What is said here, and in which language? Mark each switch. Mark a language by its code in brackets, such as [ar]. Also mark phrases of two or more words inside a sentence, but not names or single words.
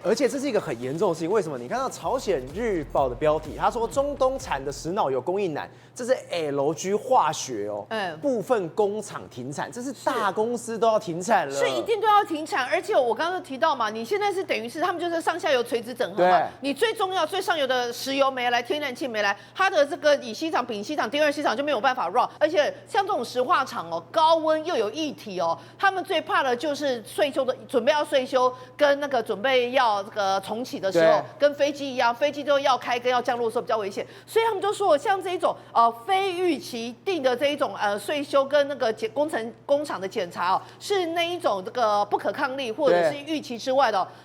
[zh] 而且這是一個很嚴重的事情，為什麼？你看到朝鮮日報的標題，他說中東產的石氖有供應難，這是 LG 化學部分工廠停產，這是大公司都要停產了，是一定都要停產。而且我剛剛提到嘛，你現在是等於是他們就是上下游垂直整合嘛，你最重要最上游的石油沒來，天然氣沒來，它的這個乙烯廠、丙烯廠、第2烯廠就沒有辦法 run。而且像這種石化廠高溫又有液體他們最怕的就是準備要稅休，跟那個準備要這個重啟的時候，跟飛機一樣，飛機都要開跟要降落的時候比較危險，所以他們就說，像這一種非預期定的這一種稅休跟那個工廠的檢查是那一種這個不可抗力或者是預期之外的。